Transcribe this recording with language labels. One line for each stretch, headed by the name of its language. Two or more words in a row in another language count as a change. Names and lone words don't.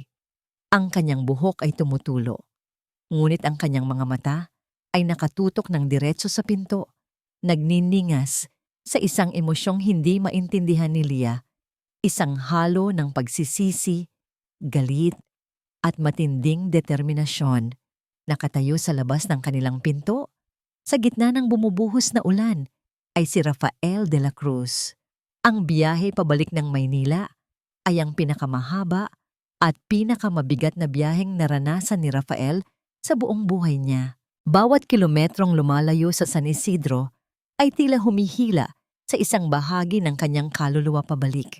Filipino: Ang kanyang buhok ay tumutulo. Ngunit ang kanyang mga mata ay nakatutok ng diretso sa pinto, nagniningas sa isang emosyong hindi maintindihan ni Lia, isang halo ng pagsisisi, galit, at matinding determinasyon. Nakatayo sa labas ng kanilang pinto, sa gitna ng bumubuhos na ulan, ay si Rafael de la Cruz. Ang biyahe pabalik ng Maynila ay ang pinakamahaba at pinakamabigat na biyaheng naranasan ni Rafael sa buong buhay niya. Bawat kilometrong lumalayo sa San Isidro ay tila humihila sa isang bahagi ng kanyang kaluluwa pabalik.